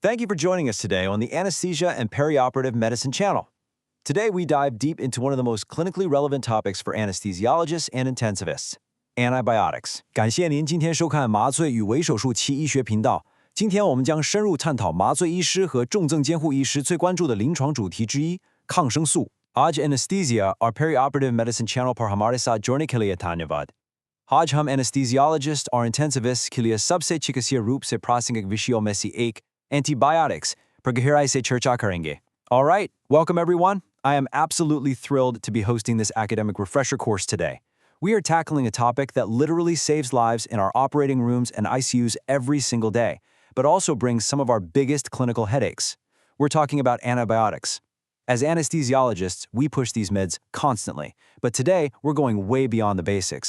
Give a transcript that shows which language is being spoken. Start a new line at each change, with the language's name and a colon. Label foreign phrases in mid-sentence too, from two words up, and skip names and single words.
English: Thank you for joining us today on the Anesthesia and Perioperative Medicine channel. Today, we dive deep into one of the most clinically relevant topics for anesthesiologists and intensivists, antibiotics.
Chinese: 感谢您今天收看麻醉与微手术期医学频道。今天我们将深入探讨麻醉医师和重症监护医师最关注的临床主题之一——抗生素。
Hindi: आज Anesthesia और Perioperative Medicine channel पर हमारे साथ जुड़ने के लिए धन्यवाद। आज हम anesthesiologist और intensivists के लिए सबसे चिकित्सीय रूप से प्रासंगिक विषयों में से एक antibiotics पर गहराई से चर्चा करेंगे.
English: All right, welcome everyone. I am absolutely thrilled to be hosting this academic refresher course today. We are tackling a topic that literally saves lives in our operating rooms and ICUs every single day, but also brings some of our biggest clinical headaches. We're talking about antibiotics. As anesthesiologists, we push these meds constantly, but today we're going way beyond the basics.